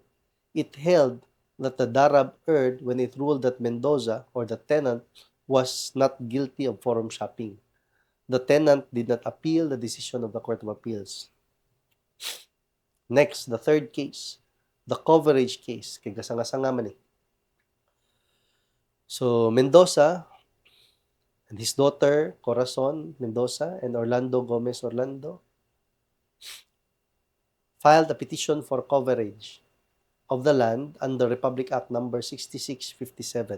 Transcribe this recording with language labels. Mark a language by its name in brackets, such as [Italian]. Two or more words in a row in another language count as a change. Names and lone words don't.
[English] It held that the Darab erred when it ruled that Mendoza, or the tenant, was not guilty of forum shopping. The tenant did not appeal the decision of the Court of Appeals. Next, the third case, the coverage case. [Cebuano] Kay gasanga-sanga man eh. [English] So, Mendoza and his daughter, Corazon Mendoza, and Orlando Gomez Orlando, filed a petition for coverage of the land under Republic Act number 6657.